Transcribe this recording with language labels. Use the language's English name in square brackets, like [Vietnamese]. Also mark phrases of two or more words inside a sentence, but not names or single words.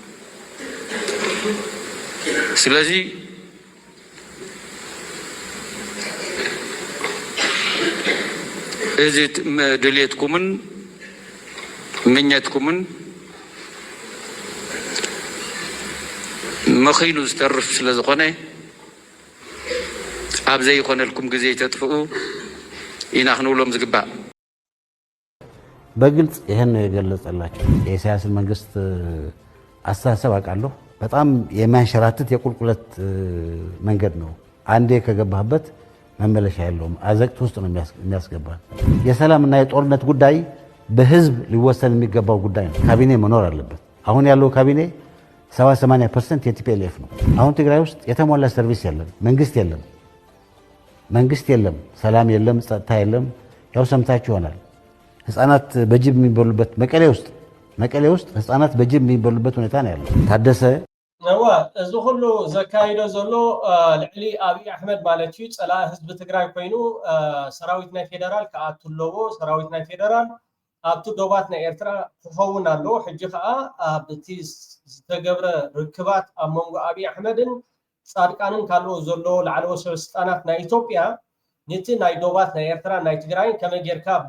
[Tigrinya] ስለዚ እዚ ድሌትኩምን ምኘትኩምን መኺኑ ዝተርፍ ስለ ዝኾነ ኣብ ዘይኮነልኩም ግዜ ተጥፍኡ ኢና ክንብሎም ዝግባእ [Amharic] በግልጽ ይሄን ነው የገለጸላቸው። የኢሳያስን መንግስት አስተሳሰብ አውቃለሁ። በጣም የሚያንሸራትት የቁልቁለት መንገድ ነው። አንዴ ከገባህበት መመለሻ የለውም። አዘቅት ውስጥ ነው የሚያስገባ። የሰላምና የጦርነት ጉዳይ በህዝብ ሊወሰን የሚገባው ጉዳይ ነው። ካቢኔ መኖር አለበት። አሁን ያለው ካቢኔ 70-80% የቲፒኤልኤፍ ነው። አሁን ትግራይ ውስጥ የተሟላ ሰርቪስ የለም፣ መንግስት የለም፣ ሰላም የለም፣ ጸጥታ የለም። ያው ሰምታችሁ ይሆናል ህፃናት በጅብ የሚበሉበት መቀሌ ውስጥ ህፃናት በጅብ የሚበሉበት ሁኔታ ነው ያለው። ታደሰ [Tigrinya] ነዋ እዚ ሁሉ ዘካይዶ ዘሎ ልዕሊ አብይ አሕመድ ማለት እዩ ፀላኢ ህዝቢ ትግራይ ኮይኑ ሰራዊት ናይ ፌደራል ከኣቱ ኣለዎ ሰራዊት ናይ ፌደራል ኣብቲ ዶባት ናይ ኤርትራ ክኸውን ኣለዎ ሕጂ ከዓ ኣብቲ ዝተገብረ ርክባት ኣብ መንጎ አብይ አሕመድን ጻድቃንን ካልኦ ዘሎ ላዕለወ ሰበስልጣናት ናይ ኢትዮጵያ ነቲ ናይ ዶባት ናይ ኤርትራ ናይ ትግራይን ከመይ ጌርካ